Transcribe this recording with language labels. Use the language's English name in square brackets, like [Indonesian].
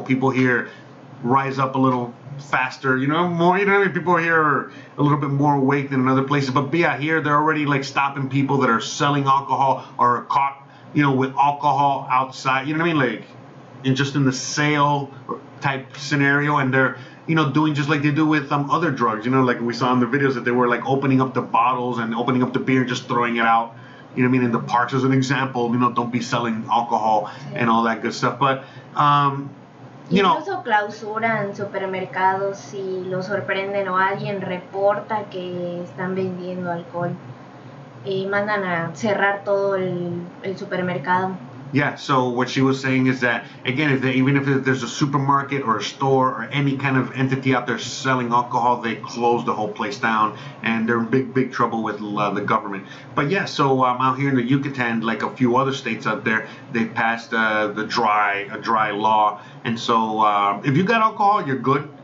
[English] People here rise up a little faster, more, people here are a little bit more awake than in other places, but yeah, here they're already like stopping people that are selling alcohol or are caught, with alcohol outside, like in the sale type scenario, and they're, doing just like they do with other drugs, like we saw in the videos that they were like opening up the bottles and opening up the beer and just throwing it out, in the parks as an example, don't be selling alcohol and all that good stuff, but [Spanish] incluso clausuran supermercados si los sorprenden o alguien reporta que están vendiendo alcohol. Mandan a cerrar todo el supermercado. [English] Yeah, so what she was saying is that, again, even if there's a supermarket or a store or any kind of entity out there selling alcohol, they close the whole place down, and they're in big trouble with the government. But yeah, so out here in the Yucatan, like a few other states out there, they passed a dry law, and so if you got alcohol, you're good.